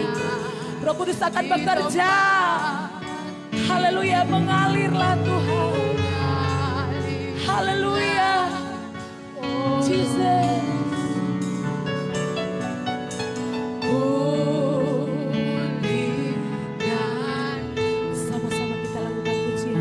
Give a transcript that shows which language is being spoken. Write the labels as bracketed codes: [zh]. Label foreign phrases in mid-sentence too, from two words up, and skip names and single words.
[id] Roh Kudus akan bekerja. Haleluya, mengalirlah Tuhan. Haleluya, Jesus. Sama-sama kita lakukan pujian.